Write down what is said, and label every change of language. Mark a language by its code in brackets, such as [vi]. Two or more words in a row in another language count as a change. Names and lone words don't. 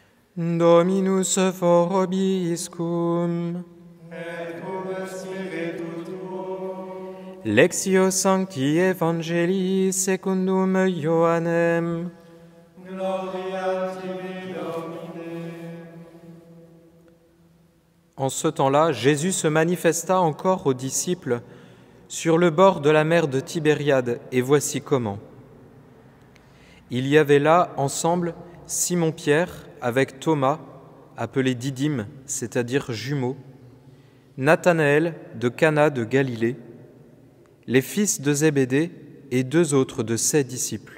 [la] Dominus vobiscum. Et cum spiritu tuo. Lectio Sancti Evangelii secundum Ioannem. Gloria tibi, Domine. [fr] En ce temps-là, Jésus se manifesta encore aux disciples sur le bord de la mer de Tibériade, et voici comment. Il y avait là ensemble Simon-Pierre avec Thomas, appelé Didyme, c'est-à-dire jumeaux, Nathanaël de Cana de Galilée, les fils de Zébédée et 2 autres de ses disciples.